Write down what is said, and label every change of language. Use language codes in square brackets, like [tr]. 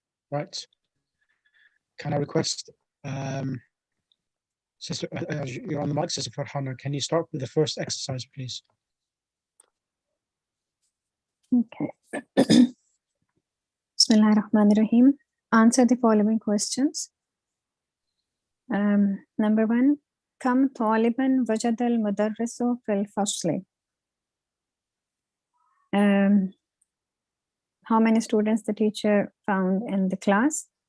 [en] Right. Can I request, Sister, you're on the mic, Sister Farhana, can you start with the first exercise, please? Okay. [ar] Bismillah ar-Rahman ar-Rahim. [en] Answer the following questions. Number 1. [ar] كم طالبا وجد المدرس في الفصل? [en] How many students the teacher found in the class?